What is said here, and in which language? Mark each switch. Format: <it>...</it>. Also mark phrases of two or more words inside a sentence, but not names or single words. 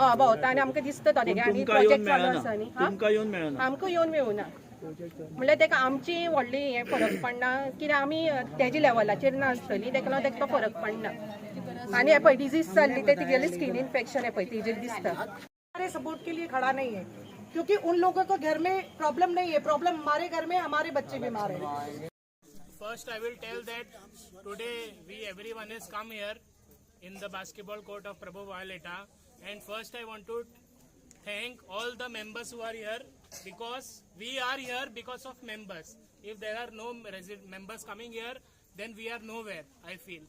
<kok>हय भोंवता आनी आमकां दिसता तो तेगे आनी तुमकां येवन प्रोजेक्ट चालू मेळना आसा न्ही हा तुमकां येवन मेळना आमकां येवन मेळूना म्हणल्यार ताका आमची व्हडली हें फरक पडना कित्याक आमी तेजे लेवलाचेर नासतली ताका लागून ताका तो फरक पडना आनी हे पळय डिजीज जाल्ली ते तिगेलें</kok> <en>skin infection</en> <kok>हे पळय तेजेर दिसता</kok> <hi>हमारे सपोर्ट के लिए खड़ा नहीं है क्योंकि उन लोगों को घर में प्रॉब्लम नहीं है, प्रॉब्लम हमारे घर में हमारे बच्चे बीमार हैं।</hi> <en>First, I will tell that today everyone has come here in the basketball court of Prabhu Violeta, and first I want to thank all the members who are here because we are here because of members. If there are no members coming here, then we are nowhere, I feel.</en>